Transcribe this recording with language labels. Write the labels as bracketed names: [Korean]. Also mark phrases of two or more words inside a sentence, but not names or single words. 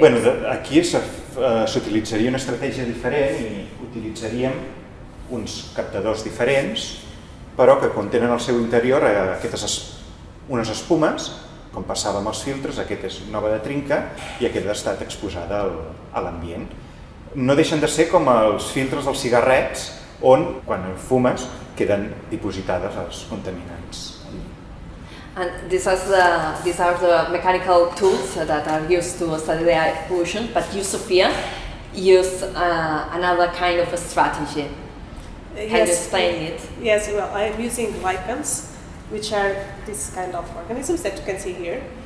[Catalan] Bueno, aquí s'utilitzaria una estratègia diferent i utilitzaríem uns captadors diferents, però que contenen al seu interior unes espumes, com passava amb els filtres, aquest és nova de trinca i aquest ha estat exposada a l'ambient. No deixen de ser com els filtres dels cigarrets on, quan fumes, queden dipositades els contaminants. [English] And these are the mechanical tools that are used to study the air pollution, but you, Sophia, use another kind of a strategy. Can you explain it? Yes, well, I am using lichens, which are this kind of organisms that you can see here.